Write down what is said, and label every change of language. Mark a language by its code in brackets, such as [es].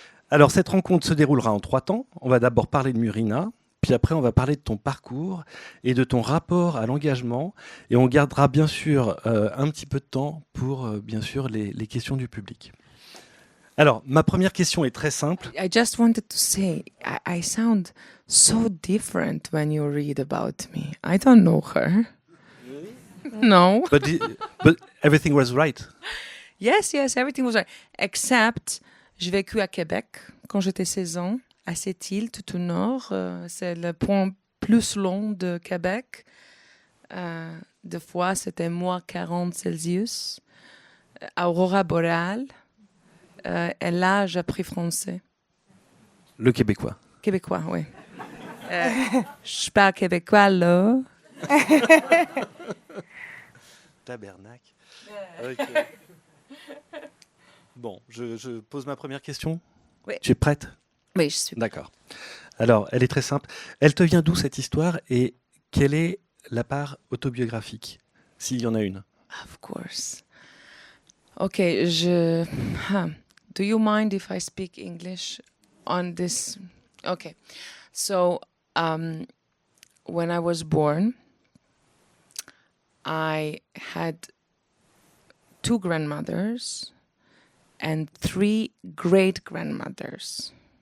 [fr] Alors, cette rencontre se déroulera en 3 temps. On va d'abord parler de Murina, puis après, on va parler de ton parcours et de ton rapport à l'engagement. Et on gardera bien sûr un petit peu de temps pour, bien sûr, les questions du public. Alors, ma première question est très simple. [en] I just wanted to say, I sound so different when you read about me. I don't know her. No. But everything was right. Yes, everything was right. [fr] Except, j'ai vécu à Québec quand j'étais 16 ans, à cette île tout au nord. C'est le point plus long de Québec. Des fois, c'était moins 40 Celsius. Aurora boréale. Et là, j'ai appris français. Le québécois. Québécois, oui. Je parle québécois, là. Tabernacle. Okay. Bon, je pose ma première question. Oui. Tu es prête ? Oui, je suis. D'accord. Alors, elle est très simple. Elle te vient d'où cette histoire et quelle est la part autobiographique, s'il y en a une ? [en] Of course. Okay, do you mind if I speak English on this? Okay. So, when I was born, I had 2 grandmothers and 3 great-grandmothers.